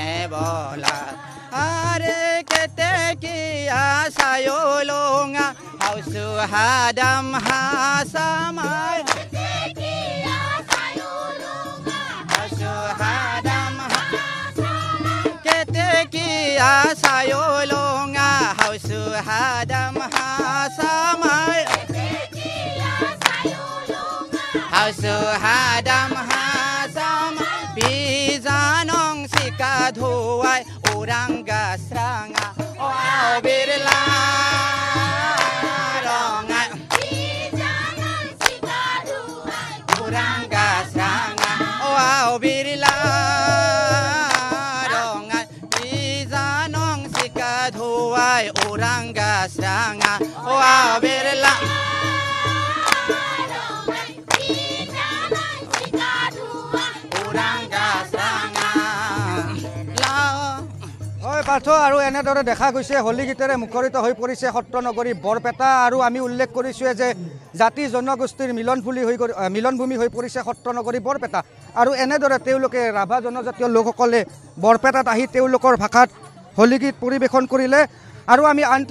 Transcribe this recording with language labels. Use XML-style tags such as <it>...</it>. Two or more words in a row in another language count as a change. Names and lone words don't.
<rah>बोलाय आरे केते किया सायोलोंगा हौसु हादम हासामाय केते किया सायोलोंगा हौसु हादम हासामाय केते किया सायोलोंगा हौसु हादम हासामाय केते किया सायोलोंगा हौसु हादम हासामाय बिजानं सिका धुवाय उरांगा स्रांगा ओ बिरला रंगाय बिजानं सिका धुवाय उरांगा स्रांगा ओ बिरला रंगाय बिजानं सिका धुवाय उरांगा स्रांगा ओ बिरला</rah> <as>পাৰ্থ আৰু এনেদৰে দেখা গৈছে হোলী গীতেৰে মুখৰিত হৈ পৰিছে সত্ৰনগৰী বৰপেটা আৰু আমি উল্লেখ কৰিছোঁৱে যে জাতি জনগোষ্ঠীৰ মিলনভূমি হৈ পৰিছে সত্ৰনগৰী বৰপেটা আৰু এনেদৰে তেওঁলোকে ৰাভা জনজাতীয় লোকসকলে বৰপেটাত আহি তেওঁলোকৰ ভাষাত হোলী গীত পৰিৱেশন কৰিলে আৰু আমি আনটো</as>